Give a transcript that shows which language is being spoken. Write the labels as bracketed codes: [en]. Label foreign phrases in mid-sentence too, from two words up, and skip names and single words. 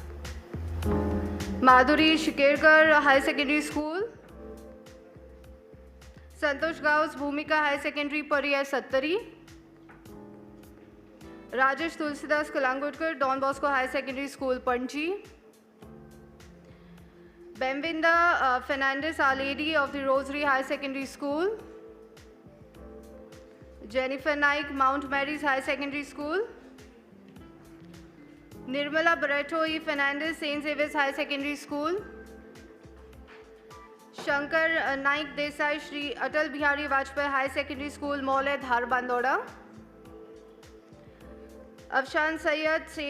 [en] Madhuri Shikerkar, High Secondary School. Santosh Gauss, Bhumika High Secondary, Pariya, Sattari. Rajesh Tulsidas Kalangudkar, Don Bosco High Secondary School, Panji. Bemvinda Fernandez, Our Lady of the Rosary High Secondary School. Jennifer Naik, Mount Mary's High Secondary School. Nirmala Barreto E. Fernandez, St. Xavier's High Secondary School. Shankar Naik Desai, Shri Atal Bihari Vajpayee High Secondary School, Maule, Dhar, Bandoda. Afshan Sayyed, St.